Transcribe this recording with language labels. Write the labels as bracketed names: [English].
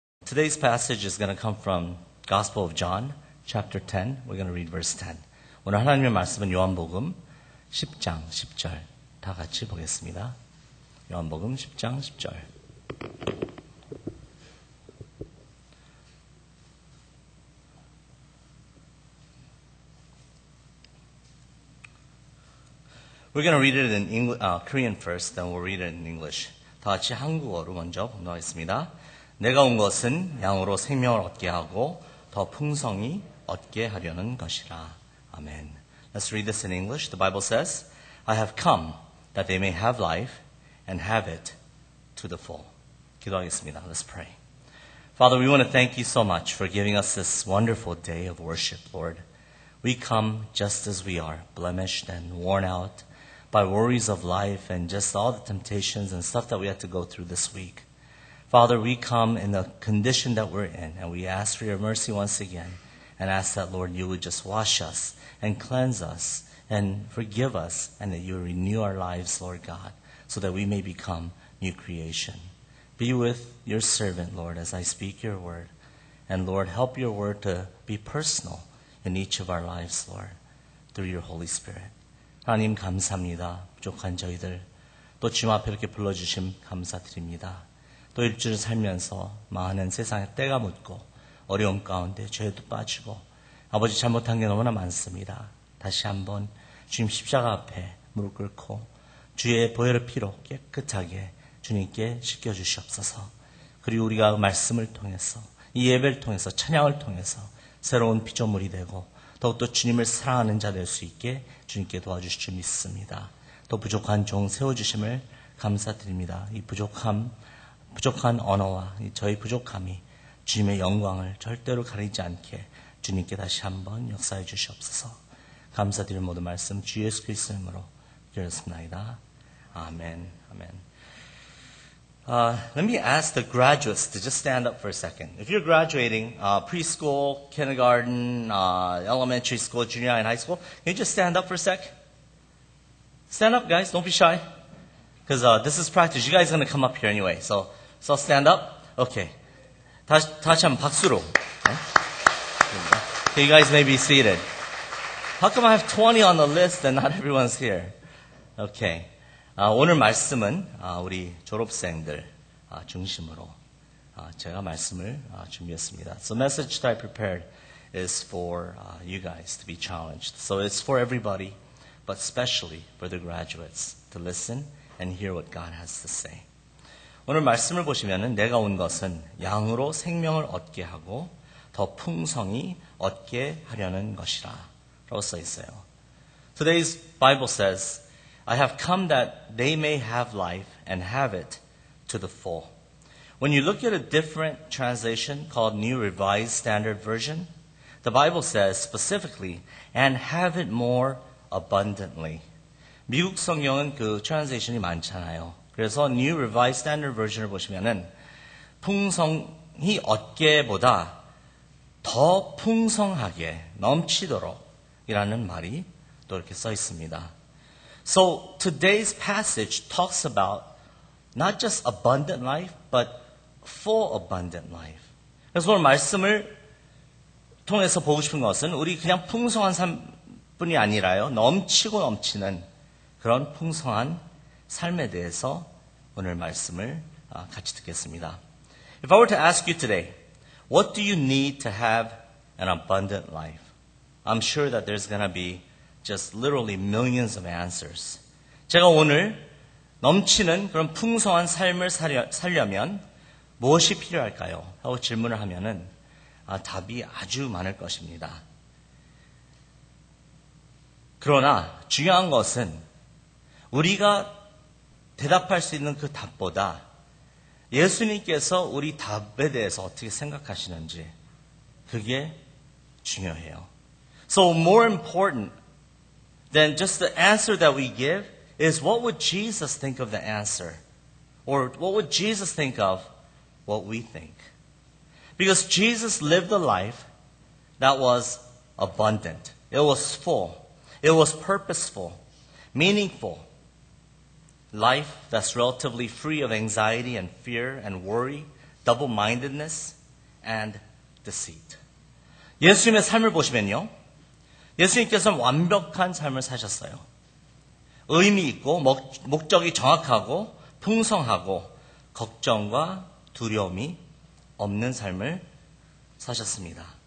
[English] Today's passage is going to come from Gospel of John, chapter 10. We're going to read verse 10. [Korean] 오늘 하나님의 말씀은 요한복음 10장 10절 다 같이 보겠습니다. 요한복음 10장 10절. [English] We're going to read it in Korean first, then we'll read it in English. [Korean] 다 같이 한국어로 먼저 공부하겠습니다. 내가 온 것은 양으로 생명을 얻게 하고 더 풍성히 얻게 하려는 것이라. 아멘. [English] Let's read this in English. The Bible says, I have come that they may have life and have it to the full. [Korean] 기도하겠습니다. [English] Let's pray. Father, we want to thank you so much for giving us this wonderful day of worship, Lord. We come just as we are, blemished and worn out by worries of life and just all the temptations and stuff that we had to go through this week. Father, we come in the condition that we're in, and we ask for your mercy once again, and ask that, Lord, you would just wash us and cleanse us and forgive us, and that you would renew our lives, Lord God, so that we may become new creation. Be with your servant, Lord, as I speak your word. And, Lord, help your word to be personal in each of our lives, Lord, through your Holy Spirit. [Korean] 하나님 감사합니다. 부족한 저희들 또 주님 앞에 이렇게 불러주심 감사드립니다. 또 일주를 살면서 많은 세상에 때가 묻고 어려움 가운데 죄도 빠지고 아버지 잘못한 게 너무나 많습니다. 다시 한번 주님 십자가 앞에 무릎 꿇고 주의 보혈의 피로 깨끗하게 주님께 씻겨주시옵소서. 그리고 우리가 말씀을 통해서 이 예배를 통해서 찬양을 통해서 새로운 피조물이 되고 더욱더 주님을 사랑하는 자 될 수 있게 주님께 도와주실 줄 믿습니다. 또 부족한 종 세워주심을 감사드립니다. 이 부족한 언어와 저희 부족함이 주님의 영광을 절대로 가리지 않게 주님께 다시 한번 역사해 주시옵소서. 감사드리는 모든 말씀 주 예수 그리스도 이름으로 기도했습니다. 아멘. 아멘. [English] Let me ask the graduates to just stand up for a second. If you're graduating preschool, kindergarten, elementary school, junior high, and high school, can you just stand up for a sec? Stand up, guys. Don't be shy. Because this is practice. You guys are going to come up here anyway. So stand up. Okay. [Korean] 다시 한번 박수로. [English] Okay, you guys may be seated. How come I have 20 on the list and not everyone's here? Okay. [Korean] 오늘 말씀은 우리 졸업생들 중심으로 제가 말씀을 준비했습니다. [English] So the message that I prepared is for you guys to be challenged. So it's for everybody, but especially for the graduates to listen and hear what God has to say. [Korean] 오늘 말씀을 보시면은 내가 온 것은 양으로 생명을 얻게 하고 더 풍성히 얻게 하려는 것이라 라고 써 있어요. [English] Today's Bible says, I have come that they may have life and have it to the full. When you look at a different translation called New Revised Standard Version, the Bible says specifically, and have it more abundantly. [Korean] 미국 성경은 그 트랜sl레이션이 많잖아요. 그래서 New Revised Standard Version을 보시면은 풍성히 얻게보다 더 풍성하게 넘치도록 이라는 말이 또 이렇게 써 있습니다. [English] So today's passage talks about not just abundant life, but full abundant life. [Korean] 그래서 오늘 말씀을 통해서 보고 싶은 것은 우리 그냥 풍성한 삶뿐이 아니라요. 넘치고 넘치는 그런 풍성한 삶에 대해서 오늘 말씀을 같이 듣겠습니다. [English] If I were to ask you today, what do you need to have an abundant life? I'm sure that there's going to be just literally millions of answers. [Korean] 제가 오늘 넘치는 그런 풍성한 삶을 살려면 무엇이 필요할까요? 하고 질문을 하면은 답이 아주 많을 것입니다. 그러나 중요한 것은 우리가 대답할 수 있는 그 답보다 예수님께서 우리 답에 대해서 어떻게 생각하시는지 그게 중요해요. [English] So more important than just the answer that we give is what would Jesus think of the answer? Or what would Jesus think of what we think? Because Jesus lived a life that was abundant. It was full. It was purposeful, meaningful. Life that's relatively free of anxiety and fear and worry, double-mindedness. and deceit. [Korean] 예수님의 삶을 보시면요. 예수님께서는 완벽한 삶을 사셨어요. 의미 있고 목적이 정확하고 풍성하고 걱정과 두려움이 없는 삶을 사셨습니다.